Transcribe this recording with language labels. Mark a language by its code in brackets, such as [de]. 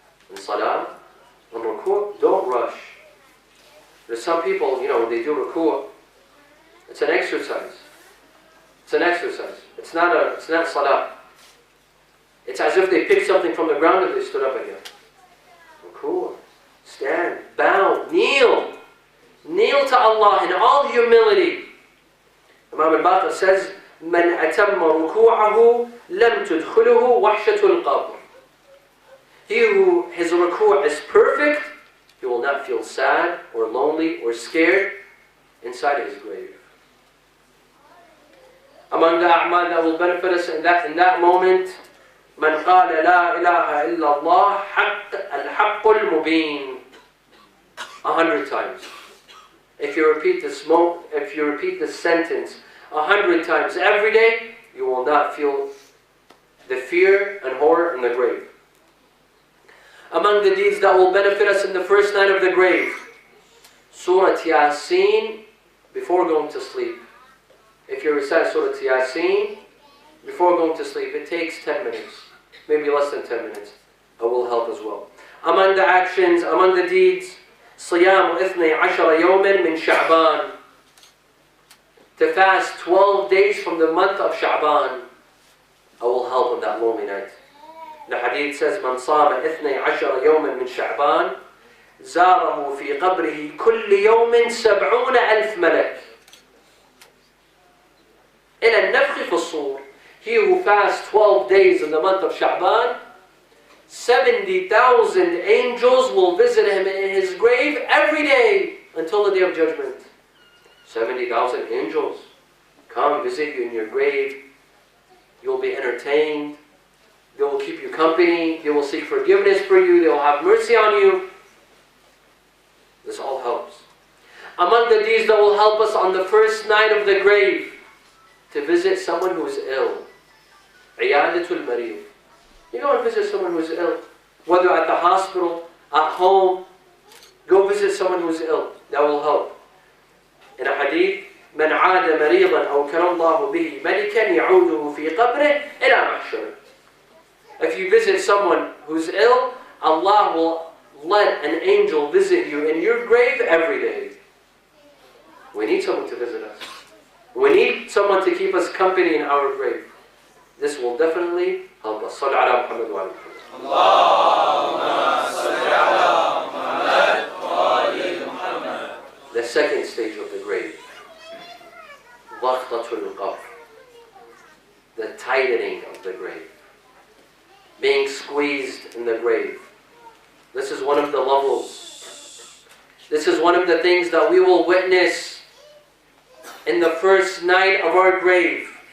[en] In salah, on ruku', don't rush. There's some people, when they do ruku', it's an exercise. It's an exercise. It's not salah. It's as if they picked something from the ground and they stood up again. Ruku', stand, bow, kneel. Kneel to Allah in all humility. Imam al-Baqir says, [ar] مَنْ أَتَمَّ رُكُوعَهُ لَمْ تُدْخُلُهُ وَحْشَةُ الْقَبْرِ. [en] He who his ruku' is perfect, he will not feel sad or lonely or scared inside his grave. Among the a'mal that will benefit us in that moment, [ar] مَنْ قَالَ لَا إِلَهَ إِلَّا اللَّهِ الْحَقُّ الْمُبِينَ [en] 100 times. If you repeat this sentence 100 times every day, you will not feel the fear and horror in the grave. Among the deeds that will benefit us in the first night of the grave, Surah Yasin before going to sleep. If you recite Surah Yasin before going to sleep, it takes 10 minutes, maybe less than 10 minutes. It will help as well. Among the actions, among the deeds, [ar] صيام 12 يوما من شعبان. [en] To fast 12 days from the month of Sha'ban. I will help on that lonely night. The hadith says, [ar] من صام 12 يوما من شعبان زاره في قبره كل يوم 70,000 ملك. إلى النفخ في الصور. [en] He who fasts 12 days in the month of Sha'ban, 70,000 angels will visit him in his grave every day until the day of judgment. 70,000 angels come visit you in your grave. You'll be entertained. They will keep you company. They will seek forgiveness for you. They will have mercy on you. This all helps. Among the deeds that will help us on the first night of the grave, to visit someone who is ill. Iyadatul Mareed. You go and visit someone who is ill. Whether at the hospital, at home, go visit someone who is ill. That will help. In a hadith, [ar] من عاد مريضا أو كرم الله به ملكا يعوده في قبره إلى محشره. [en] If you visit someone who's ill, Allah will let an angel visit you in your grave every day. We need someone to visit us. We need someone to keep us company in our grave. This will definitely help us. [ar] صل على محمد وعلى محمد. اللهم صل على محمد وآل محمد. [en] The second stage of the grave. [ar] ضغطة القبر. [en] The tightening of the grave. Being squeezed in the grave. This is one of the levels. This is one of the things that we will witness in the first night of our grave.